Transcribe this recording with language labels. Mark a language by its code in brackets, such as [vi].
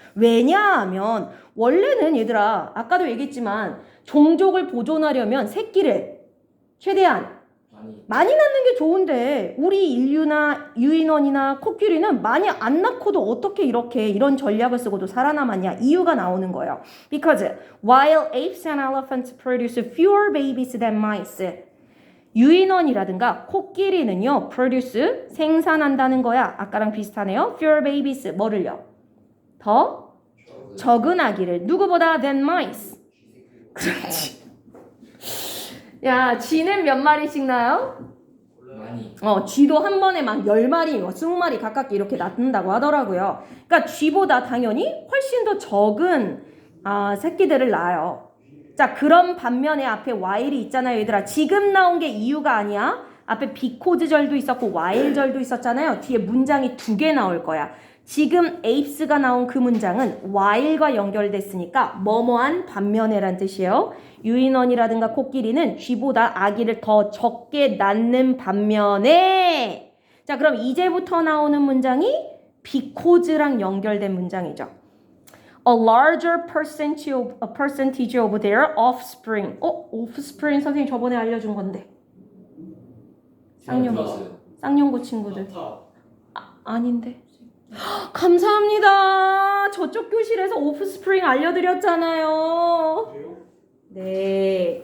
[ko] 왜냐하면 원래는 얘들아, 아까도 얘기했지만 종족을 보존하려면 새끼를 최대한 많이 낳는 게 좋은데 우리 인류나 유인원이나 코끼리는 많이 안 낳고도 어떻게 이런 전략을 쓰고도 살아남았냐? 이유가 나오는 거예요. [en] Because while apes and elephants produce fewer babies than mice, [ko] 유인원이라든가 코끼리는요, [en] produce, [ko] 생산한다는 거야. 아까랑 비슷하네요. [en] fewer babies, [ko] 뭐를요? 더 적은 아기를. 누구보다 [en] than mice. [ko] 그렇지. 야, 쥐는 몇 마리씩 낳아요? 많이 쥐도 한 번에 막 10마리, 20마리 가깝게 이렇게 낳는다고 하더라고요. 그러니까 쥐보다 당연히 훨씬 더 적은 새끼들을 낳아요. 자, 그런 반면에 앞에 while이 있잖아요, 얘들아. 지금 나온 게 이유가 아니야. 앞에 because절도 있었고 while절도 있었잖아요. 뒤에 문장이 2개 나올 거야. 지금 apes가 나온 그 문장은 while과 연결됐으니까 뭐뭐한 반면에란 뜻이에요. 유인원이라든가 코끼리는 쥐보다 아기를 더 적게 낳는 반면에, 자, 그럼 이제부터 나오는 문장이 because랑 연결된 문장이죠. [en] A larger percentage of their offspring. [ko] offspring 선생님 저번에 알려준 건데. 쌍용고 친구들. 아닌데. 감사합니다. 저쪽 교실에서 오프스프링 알려드렸잖아요. 그래요? 네.